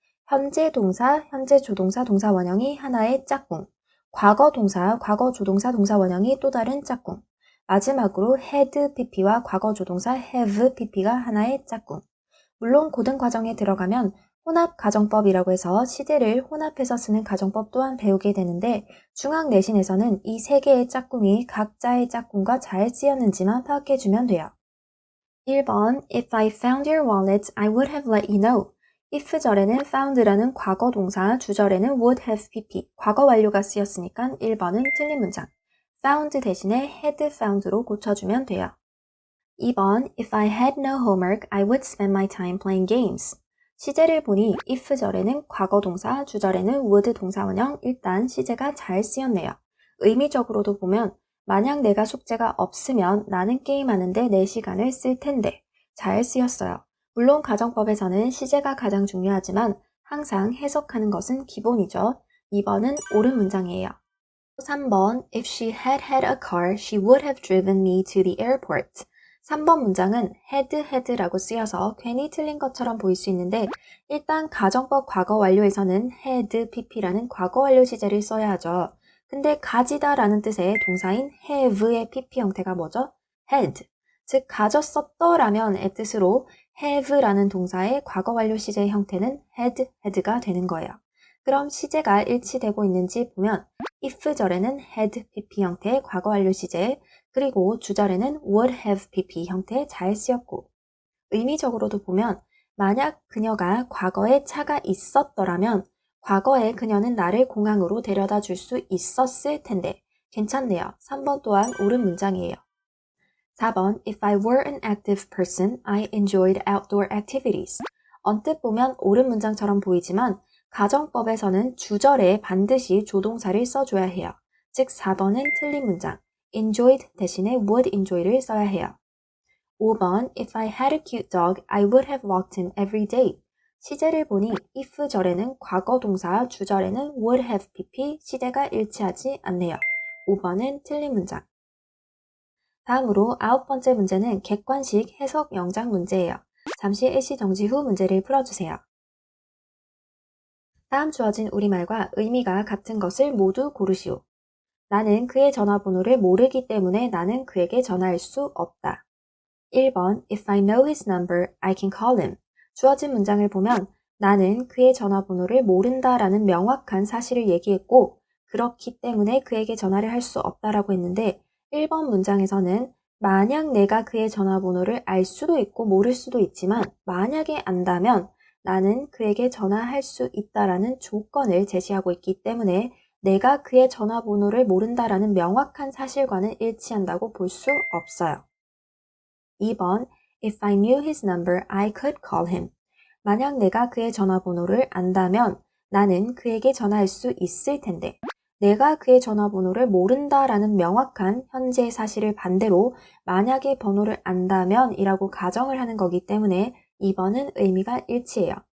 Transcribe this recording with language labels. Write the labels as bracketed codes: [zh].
[ko] 현재 동사, 현재 조동사, 동사 원형이 하나의 짝꿍, 과거 동사, 과거 조동사, 동사 원형이 또 다른 짝꿍, 마지막으로 had pp와 과거 조동사 have pp가 하나의 짝꿍. 물론 고등과정에 들어가면 혼합가정법이라고 해서 시제를 혼합해서 쓰는 가정법 또한 배우게 되는데 중학 내신에서는 이 세 개의 짝꿍이 각자의 짝꿍과 잘 쓰였는지만 파악해주면 돼요. 1번 [en] If I found your wallet, I would have let you know. [ko] if 절에는 found라는 과거 동사, 주절에는 would have pp, 과거 완료가 쓰였으니까 1번은 틀린 문장. found 대신에 had found로 고쳐주면 돼요. 2번 [en] If I had no homework, I would spend my time playing games. [ko] 시제를 보니 if 절에는 과거 동사, 주절에는 would 동사 원형, 일단 시제가 잘 쓰였네요. 의미적으로도 보면 만약 내가 숙제가 없으면 나는 게임하는데 내 시간을 쓸 텐데 잘 쓰였어요. 물론 가정법에서는 시제가 가장 중요하지만 항상 해석하는 것은 기본이죠. 2번은 옳은 문장이에요. 3번 [en] If she had had a car, she would have driven me to the airport. [ko] 3번 문장은 had라고 쓰여서 괜히 틀린 것처럼 보일 수 있는데 일단 가정법 과거 완료에서는 had pp라는 과거 완료 시제를 써야 하죠. 근데 가지다 라는 뜻의 동사인 have의 pp 형태가 뭐죠? had. 즉 가졌었더라면의 뜻으로 have라는 동사의 과거 완료 시제의 형태는 had가 되는 거예요. 그럼 시제가 일치되고 있는지 보면 if 절에는 had pp 형태의 과거 완료 시제, 그리고 주절에는 would have pp 형태의 잘 쓰였고 의미적으로도 보면 만약 그녀가 과거에 차가 있었더라면 과거에 그녀는 나를 공항으로 데려다 줄 수 있었을 텐데 괜찮네요. 3번 또한 옳은 문장이에요. 4번 [en] If I were an active person, I enjoyed outdoor activities. [ko] 언뜻 보면 옳은 문장처럼 보이지만 가정법에서는 주절에 반드시 조동사를 써줘야 해요. 즉 4번은 틀린 문장. enjoyed 대신에 would enjoy를 써야 해요. 5번 [en] If I had a cute dog, I would have walked him every day. [ko] 시제를 보니 if 절에는 과거 동사, 주절에는 would have pp, 시제가 일치하지 않네요. 5번은 틀린 문장. 다음으로 9번째 문제는 객관식 해석 영장 문제예요. 잠시 일시 정지 후 문제를 풀어주세요. 다음 주어진 우리말과 의미가 같은 것을 모두 고르시오. 나는 그의 전화번호를 모르기 때문에 나는 그에게 전화할 수 없다. 1번 [en] If I know his number, I can call him. [ko] 주어진 문장을 보면 나는 그의 전화번호를 모른다라는 명확한 사실을 얘기했고 그렇기 때문에 그에게 전화를 할 수 없다라고 했는데 1번 문장에서는 만약 내가 그의 전화번호를 알 수도 있고 모를 수도 있지만 만약에 안다면 나는 그에게 전화할 수 있다라는 조건을 제시하고 있기 때문에 내가 그의 전화번호를 모른다라는 명확한 사실과는 일치한다고 볼 수 없어요. 2번 [en] If I knew his number, I could call him. [ko] 만약 내가 그의 전화번호를 안다면 나는 그에게 전화할 수 있을 텐데 내가 그의 전화번호를 모른다라는 명확한 현재 사실을 반대로 만약에 번호를 안다면 이라고 가정을 하는 거기 때문에 2번은 의미가 일치해요.